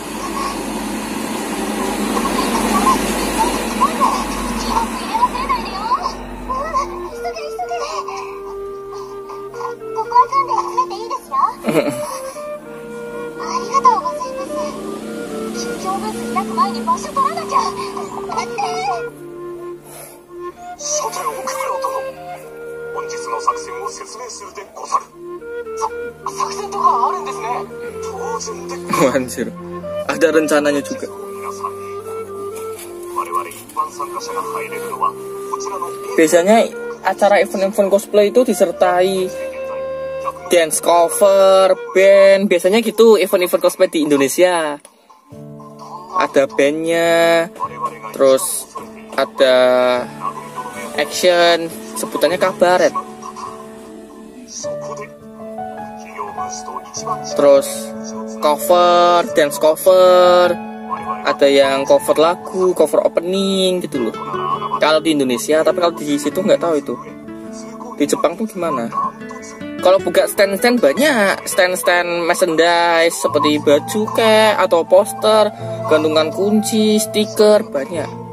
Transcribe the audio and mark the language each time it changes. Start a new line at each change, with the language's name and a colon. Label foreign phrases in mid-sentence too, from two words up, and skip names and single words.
Japanese: ありがとうございます。緊急ブース開く前に場所取らなきゃ。待って。さて奥村殿、本日の作戦を説明するでござる。作戦とかあるんですね。当然で。
Indonesian: Anjir, ada rencananya juga.
Japanese: 皆さん、我々一般参加者が入れるのはこちらの。
Indonesian: Biasanya acara event-event cosplay itu disertai
English: dance cover,
Indonesian: band, biasanya gitu event-event cosplay di Indonesia. Ada bandnya, terus ada action, sebutannya kabaret. Terus
English: cover, dance cover,
Indonesian: ada yang cover lagu,
English: cover opening
Indonesian: gitu loh. Kalau di Indonesia, tapi kalau di situ nggak tahu itu. Di Jepang tuh gimana? Kalau buka stand-stand banyak, stand-stand merchandise seperti baju kayak atau poster, gantungan kunci, stiker banyak.